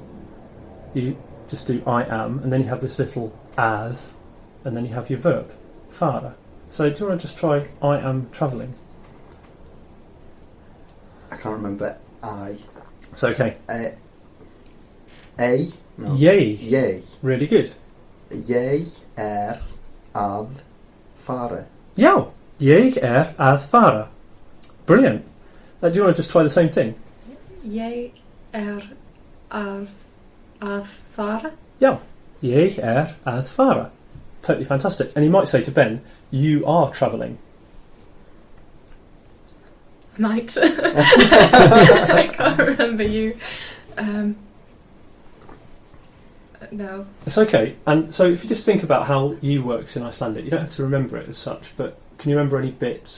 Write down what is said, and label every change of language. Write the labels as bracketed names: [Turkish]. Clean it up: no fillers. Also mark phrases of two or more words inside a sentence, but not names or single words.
[English] You just do I am, and then you have this little as, and then you have your verb, fara. So do you want to just try I am travelling? I can't remember I. It's okay. A? No. Yay. Yay. Really good. [Icelandic] Ég að fara. Já, ég að fara. [English] Brilliant. Do you want to just try the same thing? [Icelandic] Ég að fara. Já, ég að fara. [English] Totally fantastic. And you might say to Ben, you are travelling. Might. I can't remember you. No. It's okay. And so if you just think about how you works in Icelandic, you don't have to remember it as such, but can you remember any bits?